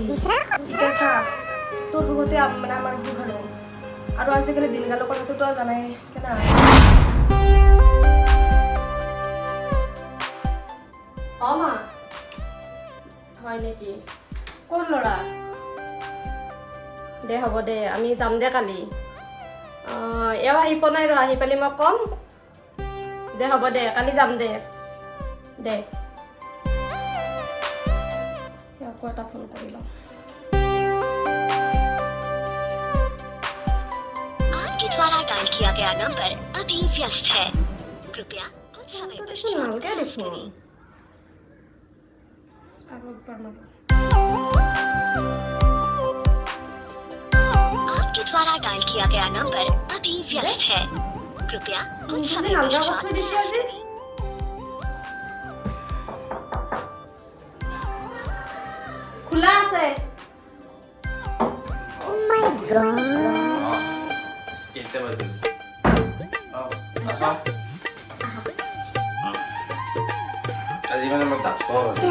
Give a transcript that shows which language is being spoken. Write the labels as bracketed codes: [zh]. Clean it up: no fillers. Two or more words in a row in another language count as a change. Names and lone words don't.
[as] এতিয়া চা তোৰ বহুতে মানে আমাৰ সুখ আৰু আজিকালি দিনকালৰ কথাটো তই জানাই কেনা অ মা হয় নেকি ক'ৰ ল'ৰা দে হ'ব দে আমি যাম দে কালি এও আহি পোৱা নাই ৰ আহি পালি মই কম দে হ'ব দে কালি যাম দে দে আকৌ এটা ফোন কৰি লওঁ [hi] आपके द्वारा डायल किया गया नंबर अभी व्यस्त है कृपया कुछ समय पश्चात [as] নালগে দেখোন [hi] आपके द्वारा डायल किया गया नंबर अभी व्यस्त है कृपया कुछ समय पश्चात [as] খোলা আছে কেইটা বাজিছে আজি মানে মই ডাক্তৰ